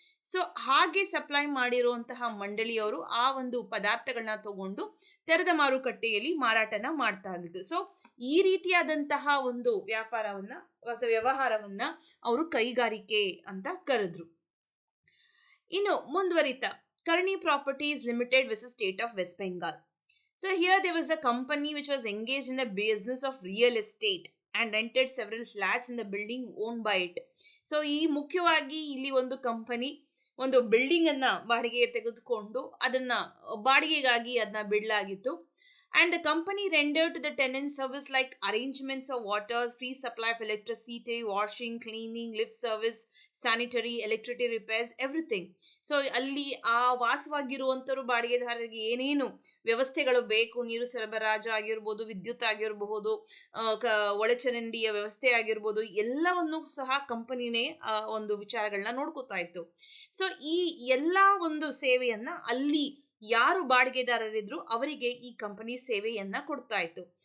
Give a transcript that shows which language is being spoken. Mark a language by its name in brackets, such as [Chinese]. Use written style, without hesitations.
[Kannada] So ಹಾಗೆ supply ಮಾಡಿರುವಂತಹ ಮಂಡಳಿಯವರು ಆ ಒಂದು ಪದಾರ್ಥಗಳನ್ನ ತಗೊಂಡು ತೆರೆದ ಮಾರುಕಟ್ಟೆಯಲ್ಲಿ ಮಾರಾಟನ ಮಾಡ್ತಾ ಇದ್ದು. ಸೊ ಈ ರೀತಿಯಾದಂತಹ ಒಂದು ವ್ಯಾಪಾರವನ್ನ ಅಥವಾ ವ್ಯವಹಾರವನ್ನ ಅವರು ಕೈಗಾರಿಕೆ ಅಂತ ಕರೆದ್ರು. ಇನ್ನು ಮುಂದುವರಿತಾ Karni properties limited versus state of West Bengal. [English] So here there was a company which was engaged in the business of real estate and rented several flats in the building owned by it. [Kannada] So ಈ ಮುಖ್ಯವಾಗಿ ಇಲ್ಲಿ ಒಂದು company ಒಂದು building ಅನ್ನ ಬಾಡಿಗೆ ತೆಗೆದುಕೊಂಡು ಅದನ್ನ ಬಾಡಿಗೆಗಾಗಿ ಅದನ್ನ ಬಿಡಲಾಗಿತ್ತು. [English] And the company rendered to the tenants service like arrangements of water, free supply of electricity, washing, cleaning, lift service, sanitary, electricity repairs, everything. [Kannada] So ಅಲ್ಲಿ ಆ ವಾಸವಾಗಿರುವಂತರು ಬಾಡಿಗೆದಾರರಿಗೆ ಏನೇನು ವ್ಯವಸ್ಥೆಗಳು ಬೇಕು, ನೀರು ಸರಬರಾಜು ಆಗಿರ್ಬೋದು, ವಿದ್ಯುತ್ ಆಗಿರಬಹುದು, ಒಳಚರಂಡಿಯ ವ್ಯವಸ್ಥೆ ಆಗಿರ್ಬೋದು, ಎಲ್ಲವನ್ನು ಸಹ ಕಂಪನಿನೇ ಒಂದು ವಿಚಾರಗಳನ್ನ ನೋಡ್ಕೋತಾ ಇತ್ತು. ಸೊ ಈ ಎಲ್ಲ ಒಂದು ಸೇವೆಯನ್ನ ಅಲ್ಲಿ ಯಾರು ಬಾಡಿಗೆದಾರರಿದ್ರು ಅವರಿಗೆ ಈ ಕಂಪನಿ ಸೇವೆಯನ್ನ ಕೊಡ್ತಾ ಇತ್ತು.